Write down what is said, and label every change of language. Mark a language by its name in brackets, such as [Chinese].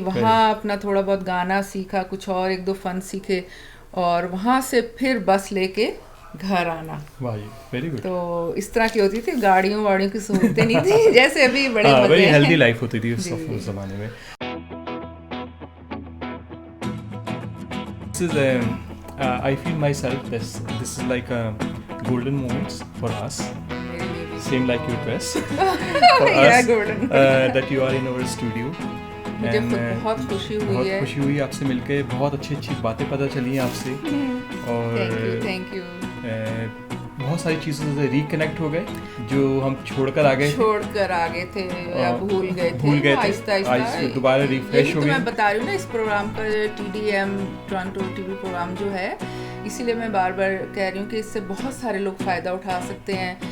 [Hindi] वहाँ अपना थोड़ा बहुत गाना सीखा, कुछ और 1-2 फ़न सीखे, और वहाँ से फिर बस लेके घर आना. [English] Very good. [Hindi] तो इस तरह की होती थी, गाड़ियों की सहूलतें नहीं थी जैसे अभी. बड़े वेरी हेल्दी लाइफ होती थी उस ज़माने में. [English] This is I feel myself this is like a golden moments for us. Same like your dress for us. That you are in our studio. [Hindi] मुझे बहुत खुशी हुई आपसे मिलके. बहुत अच्छी बातें पता चली हैं आपसे. और [English] Thank you. [Hindi] बहुत सारी चीज़ों से रिकनेक्ट हो गए जो हम छोड़कर आ गए थे या भूल गए थे. दोबारा रिफ्रेश हो गए. मैं बता रही हूँ ना, इस प्रोग्राम का TDM टोरंटो टीवी प्रोग्राम जो है, इसीलिए मैं बार बार कह रही हूँ कि इससे बहुत सारे लोग फ़ायदा उठा सकते हैं.